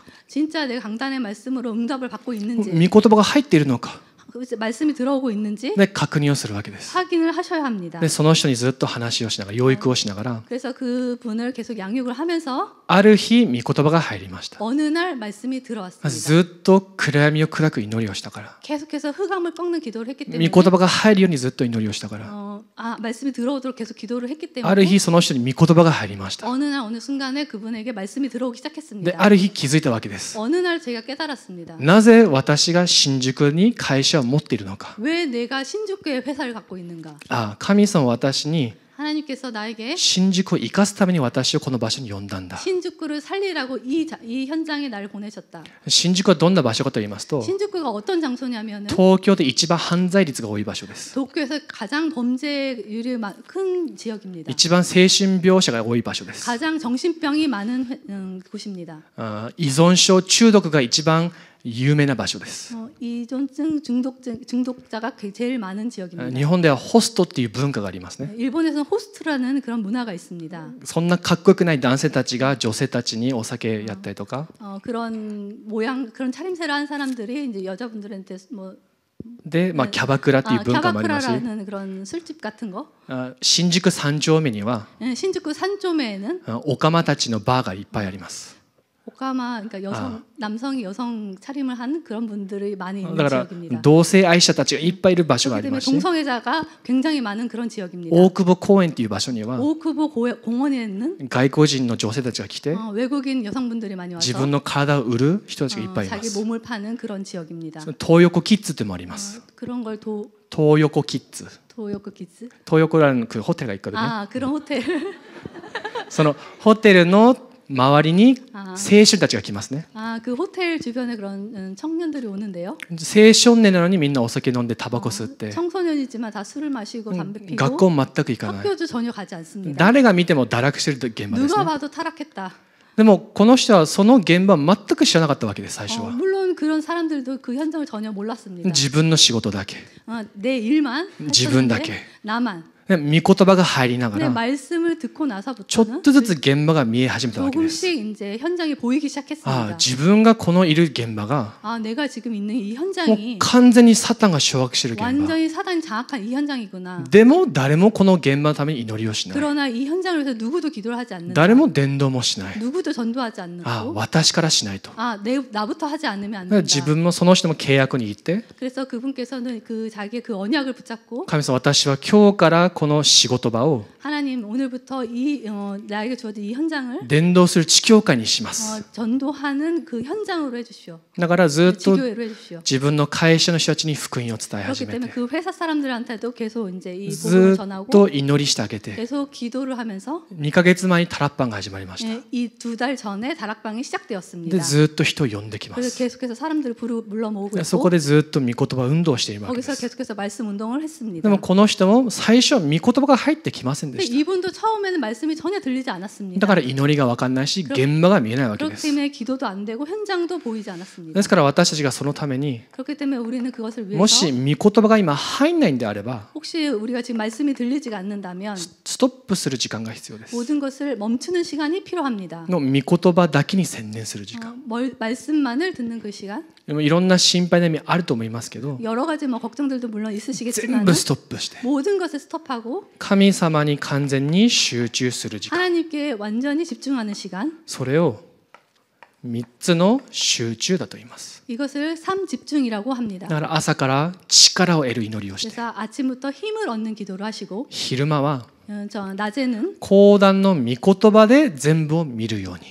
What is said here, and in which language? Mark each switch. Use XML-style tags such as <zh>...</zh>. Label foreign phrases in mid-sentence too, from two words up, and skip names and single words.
<ko>진짜 내 강단의 말씀으로 응답을 받고 있는지</ko> <ja>御言葉が入っているのか</ja> <ko>말씀이 들어오고 있는지</ko> <ja>で確認をするわけです。</ja> <ko>확인을 하셔야 합니다.</ko> <ja>でその人にずっと話をしながら養育をしながら</ja> <ko>그래서 그 분을 계속 양육을 하면서</ko> <ja>ある日御言葉が入りました。</ja> <ko>어느 날 말씀이 들어왔습니다.</ko> <ja>ずっと暗闇を砕く祈りをしたから、</ja> <ko>계속해서 흑암을 꺾는 기도를 했기</ko> <ja>御</ja> <ko>때문에</ko> <ja>言葉が入るようにずっと祈りをしたから、</ja> <ko>말씀이 들어오도록 계속 기도를 했기</ko> <ja>ある</ja> <ko>때문에</ko> <ja>日その人に御言葉が入りました。</ja> <ko>어느 날 어느 순간에 그분에게 말씀이 들어오기</ko> <ja>で</ja> <ko>시작했습니다.</ko> <ja>ある日気づいたわけです。</ja> <ko>어느 날 제가 깨달았습니다.</ko> <ja>なぜ私が新宿に会社を持っているのか。</ja> <ko>왜 내가 신주교의 회사를 갖고 있는가?</ko> <ja>神様は私に</ja> <ko>하나님께서 나에게</ko> <ja>新宿を生かすために私をこの場所に呼んだんだ。</ja> <ko>신주쿠를 살리라고 이 현장에 나를 보내셨다.</ko> <ja>新宿はどんな場所かと言いますと、</ja> <ko>신주쿠가 어떤 장소냐면은</ko> <ja>東京で一番犯罪率が多い場所です。</ja> <ko>도쿄에서 가장 범죄율이 큰 지역입니다.</ko> <ja>一番精神病者が多い場所です。</ja> <ko>가장 정신병이 많은 곳입니다.</ko> <ja>依存症中毒が一番有名な場所です。</ja> <ko>이존증 중독자가 제일 많은 지역입니다.</ko> <ja>日本ではホストっていう文化がありますね。</ja> <ko>일본에서는 호스트라는 그런 문화가 있습니다.</ko> <ja>そんなかっこよくない男性たちが女性たちにお酒やったりとか、</ja> <ko>그런 모양 그런 차림새를 한 사람들이 이제 여자분들한테 뭐</ko> <ja>で、キャバクラっていう文化もありますし、</ja> <ko>캬바크라라는 그런 술집 같은 거.</ko> <ja>新宿三丁目には</ja> <ko>신주쿠 산조매에는</ko> <ja>オカマたちのバーがいっぱいあります。</ja> <ko>오카마 그러니까 남성이 여성 차림을 한 그런 분들이 많이 있는</ko> <ja>だから</ja> <ko>지역입니다.</ko> <ja>同性愛者たちがいっぱいいる場所があ</ja> <ko>그렇기</ko> <ja>りま</ja> <ko>때문에</ko> <ja>すし、</ja> <ko>동성애자가 굉장히 많은 그런 지역입니다.</ko> <ja>大久保公園っていう場所には</ja> <ko>오크보 공원에 있는</ko> <ja>外国人の女性たちが来て</ja> <ko>외국인 여성분들이 많이</ko> <ja>自</ja> <ko>와서</ko> <ja>分の体を売る人たちがいっぱいいま</ja> <ko>자기</ko> <ja>す。</ja> <ko>몸을 파는 그런 지역입니다.</ko> <ja>東横キッズってもあります。</ja> <ko>그런 걸</ko> <ja>東横キッズ。</ja> <ko>도요코 키즈. 東横라는 그 ホテルが 있거든요. 그런 호텔.</ko> <ja>そのホテルの周りに青春たちが来ますね。</ja> <ko>그 호텔 주변에 그런 청년들이 오는데요.</ko> <ja>青少年なのにみんなお酒飲んでタバコ吸って、</ja> <ko>청소년이지만 다 술을 마시고 담배</ko> <ja>学</ja> <ko>피고</ko> <ja>校全く行かない。</ja> <ko>학교도 전혀 가지 않습니다.</ko> <ja>誰が見ても堕落している現場です</ja> <ko>누가</ko> <ja>ね。</ja> <ko>봐도 타락했다.</ko> <ja>でもこの人はその現場を全く知らなかったわけです。最初は</ja> <ko>물론 그런 사람들도 그 현장을 전혀 몰랐습니다.</ko> <ja>自分の仕事だけ、</ja> <ko>내 일만</ko> <ja>自分だけ、</ja> <ko>했었는데 나만.</ko> <ja>御言葉が入りなが</ja> <ko>근데</ko> <ja>ら</ja> <ko>말씀을 듣고</ko> <ja>ちょ</ja> <ko>나서부터는</ko> <ja>っとずつ現場が見え始めたわけです。</ja> <ko>조금씩 이제 현장이 보이기 시작했습니다.</ko> <ja>自分がこのいる現場が</ja> <ko>내가 지금 있는 이</ko> <ja>もう</ja> <ko>현장이</ko> <ja>完全にサタンが掌握している現場。</ja> <ko>완전히 사단이 장악한 이 현장이구나.</ko> <ja>でも誰もこの現場のために祈りをしない。</ja> <ko>그러나 이 현장을 위해서 누구도 기도를 하지 않는다.</ko> <ja>誰も伝道もしない。</ja> <ko>누구도 전도하지 않는고.</ko> <ja>私からしないと。</ja> <ko>나부터 하지 않으면 안</ko> <ja>自</ja> <ko>된다.</ko> <ja>分もその人も契約に行って、</ja> <ko>그래서 그분께서는 자기의 그 언약을 붙잡고</ko> <ja>神様、私は今日からこの仕事場を</ja> <ko>하나님 오늘부터 나에게 주어진 이 현장을</ko> <ja>伝道する地教会にします。</ja> <ko>전도하는 그 현장으로 해주시오.</ko> <ja>だからずっと</ja> <ko>지교회로 해주시오.</ko> <ja>自分の会社の人たちに福音を伝え</ja> <ko>그렇기</ko> <ja>始め</ja> <ko>때문에</ko> <ja>て、</ja> <ko>그 회사 사람들한테도 계속 이제 이 복음을</ko> <ja>ずっ</ja> <ko>전하고</ko> <ja>と祈りしてあげて、</ja> <ko>계속 기도를 하면서</ko> <ja>2 ヶ月前にタラッパンが始まりました。</ja> <ko>이 2달 전에 다락방이</ko> <ja>で</ja> <ko>시작되었습니다.</ko> <ja>ずっと人を呼んできま</ja> <ko>그래서</ko> <ja>す。</ja> <ko>계속해서 사람들을 불러 모으고</ko> <ja>そ</ja> <ko>있고</ko> <ja>こでずっと御言葉運動をしているわけで</ja> <ko>거기서</ko> <ja>す。</ja> <ko>계속해서 말씀 운동을 했습니다.</ko> <ja>でもこの人も最初は御言葉が入ってきませんで</ja> <ko>근데</ko> <ja>した。</ja> <ko>이분도 처음에는 말씀이 전혀 들리지</ko> <ja>だ</ja> <ko>않았습니다.</ko> <ja>から祈りが分かんないし、現場が見えないわけで</ja> <ko>그렇기</ko> <ja>す。</ja> <ko>때문에 기도도 안 되고 현장도 보이지 않았습니다.</ko> <ja>ですから私たちがそのために、</ja> <ko>그렇기 때문에 우리는 그것을</ko> <ja>もし</ja> <ko>위해서</ko> <ja>御言葉が今入んないんであれば、</ja> <ko>혹시 우리가 지금 말씀이 들리지가 않는다면</ko> <ja>ストップする時間が必要です。</ja> <ko>모든 것을 멈추는 시간이 필요합니다.</ko> <ja>の御言葉だけに専念する時間。</ja> <ko>말씀만을 듣는 그 시간.</ko> <ja>でもいろんな心配な意味あると思いますけど、</ja> <ko>여러 가지 걱정들도 물론</ko> <ja>全</ja> <ko>있으시겠지만</ko> <ja>部ストップして、</ja> <ko>모든 것을 스톱하고</ko> <ja>神様に完全に集中する時間。</ja> <ko>하나님께 완전히 집중하는 시간.</ko> <ja>それを3つの集中だと言います。</ja> <ko>이것을 삼집중이라고 합니다.</ko> <ja>だから朝から力を得る祈りをして、</ja> <ko>그래서 아침부터 힘을 얻는 기도를 하시고</ko> <ja>昼間は</ja> <ko>낮에는</ko> <ja>講談の御言葉で全部を見るように。</ja>